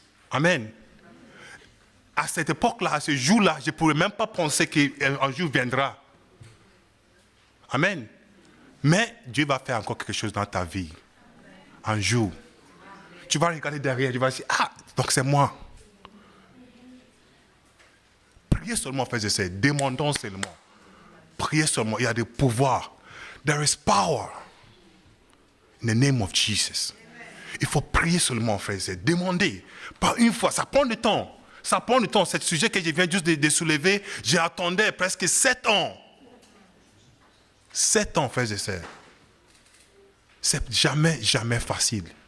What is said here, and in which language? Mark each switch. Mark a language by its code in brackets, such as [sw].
[fr] Amen. À cette époque-là, à ce jour-là, je ne pourrais même pas penser qu'un jour viendra. Amen. Mais Dieu va faire encore quelque chose dans ta vie. Un jour. Tu vas regarder derrière, tu vas dire, ah, donc c'est moi. Priez seulement, frères et sœurs. Demandons seulement. Priez seulement. Il y a des pouvoirs. [en] There is power in the name of Jesus. [fr] Il faut prier seulement, frères et sœurs. Demandez. Pas une fois. Ça prend du temps. Ça prend du temps. Ce sujet que je viens juste de soulever, j'attendais presque 7 ans. 7 ans, frères et sœurs. C'est jamais facile.